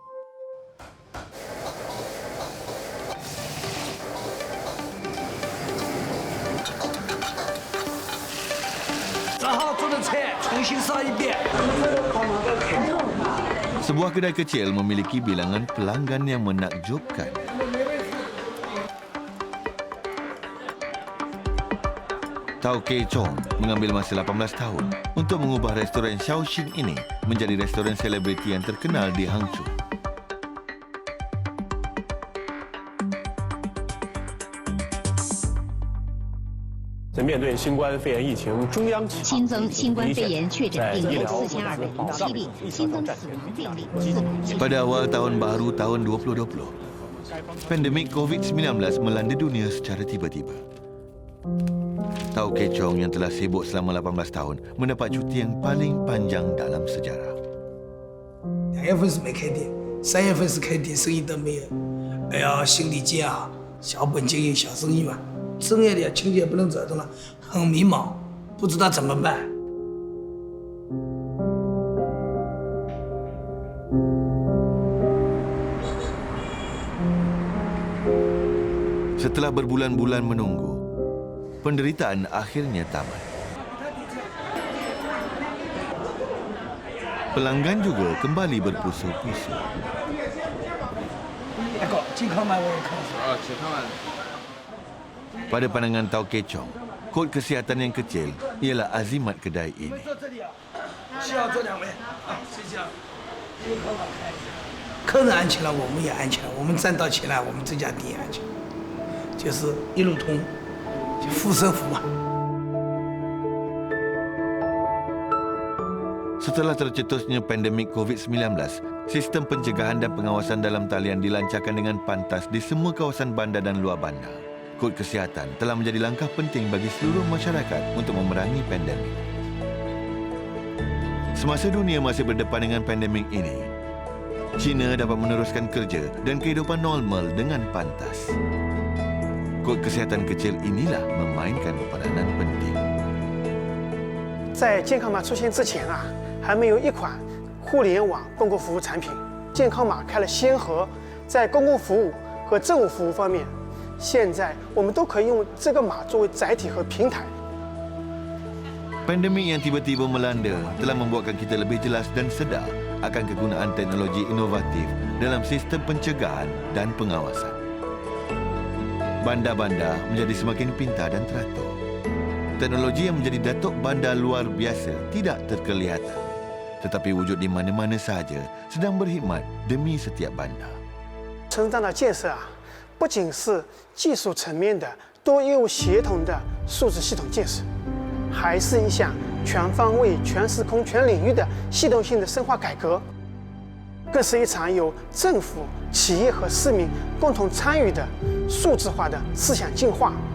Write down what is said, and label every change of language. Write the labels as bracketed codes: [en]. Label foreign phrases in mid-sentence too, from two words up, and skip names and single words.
[ms] Sebuah kedai kecil memiliki bilangan pelanggan yang menakjubkan. Tao Kei Chong mengambil masa 18 tahun untuk mengubah restoran Shaoxing ini menjadi restoran selebriti yang terkenal di Hangzhou. [zh] 新增新冠肺炎确诊病例4207例，新增死亡病例400。 [ms] Pada awal tahun baru tahun 2020, pandemik COVID-19 melanda dunia secara tiba-tiba. Tao Kei Chong yang telah sibuk selama 18 tahun mendapat cuti yang paling panjang dalam sejarah. [zh] 2 月份是没开店，3月份是开店，生意都没有。哎呀，心里煎熬，小本经营小生意嘛，正月里亲戚也不能走动了，很迷茫，不知道怎么办。 [ms] Setelah berbulan-bulan menunggu, penderitaan akhirnya tamat. Pelanggan juga kembali berpusu-pusu. Pada pandangan Tao Kei Chong, kod kesihatan yang kecil ialah azimat kedai ini. [zh] 客人安全了，我们也安全了，我们赚到钱了，我们这家店安全，就是一路通，就护身符嘛。 [ms] Setelah tercetusnya pandemik COVID-19, sistem pencegahan dan pengawasan dalam talian dilancarkan dengan pantas di semua kawasan bandar dan luar bandar. Kod kesihatan telah menjadi langkah penting bagi seluruh masyarakat untuk memerangi pandemik. Semasa dunia masih berdepan dengan pandemik ini, China dapat meneruskan kerja dan kehidupan normal dengan pantas. Kod kesihatan kecil inilah memainkan peranan penting. [zh] 在健康码出现之前啊，还没有一款互联网公共服务产品。健康码开了先河，在公共服务和政务服务方面，现在我们都可以用这个码作为载体和平台。 [ms] Pandemik yang tiba-tiba melanda telah membuatkan kita lebih jelas dan sedar akan kegunaan teknologi inovatif dalam sistem pencegahan dan pengawasan. Bandar-bandar menjadi semakin pintar dan teratur. Teknologi yang menjadi datuk bandar luar biasa tidak terkelihatan, tetapi wujud di mana-mana sahaja sedang berkhidmat demi setiap bandar. [zh] 城站的建设啊，不仅是技术层面的多业务协同的数字系统建设，还是一项全方位、全时空、全领域的系统性的深化改革。更是一场由政府、企业和市民共同参与的数字化的思想进化。